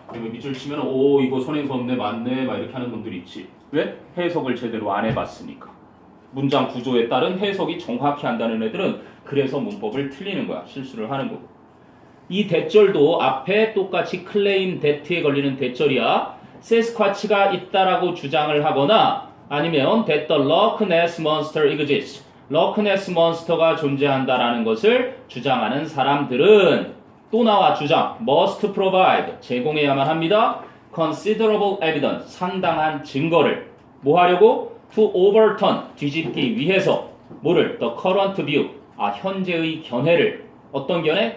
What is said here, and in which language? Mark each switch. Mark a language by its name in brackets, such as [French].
[Korean] 그러면 밑줄 치면 이거 선행사 없네 맞네 막 이렇게 하는 분들이 있지. 왜? 해석을 제대로 안 해봤으니까. 문장 구조에 따른 해석이 정확히 한다는 애들은 그래서 문법을 틀리는 거야. 실수를 하는 거고. 이 대절도 앞에 똑같이 claim that에 걸리는 대절이야. 세스쿼치가 있다라고 주장을 하거나 아니면 [English] that the Loch Ness Monster exists. [Korean] Loch Ness Monster가 존재한다라는 것을 주장하는 사람들은 또 나와 주장 [English] must provide [Korean] 제공해야만 합니다. [English] considerable evidence [Korean] 상당한 증거를 뭐 하려고? [English] to overturn [Korean] 뒤집기 위해서 뭐를? [English] the current view [Korean] 현재의 견해를 어떤 견해?